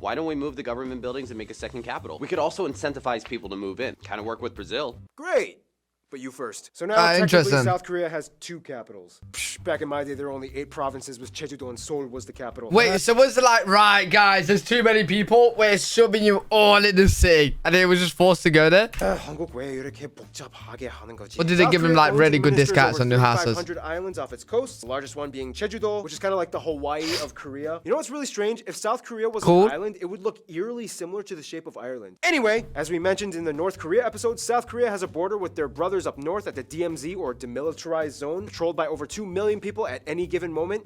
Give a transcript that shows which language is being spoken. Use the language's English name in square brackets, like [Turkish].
[English] Why don't we move the government buildings and make a second capital? We could also incentivize people to move in. Kind of work with Brazil. Great! But you first. So now, technically, interesting. South Korea has 2 capitals. Psh, back in my day, there were only 8 provinces, with Jeju-do and Seoul was the capital. Wait, so was it like, right, guys, there's too many people, we're shoving you all in the sea, and they were just forced to go there? [Korean] 한국 왜 이렇게 복잡하게 하는 거지? [English] Or did they give him, like, really good discounts on new houses? 500 islands off its coast, the largest one being Jeju-do, which is kind of like the Hawaii of Korea. You know what's really strange? If South Korea was Cool. an island, it would look eerily similar to the shape of Ireland. Anyway, as we mentioned in the North Korea episode, South Korea has a border with their brothers up north at the DMZ, or Demilitarized Zone, patrolled by over 2 million people at any given moment.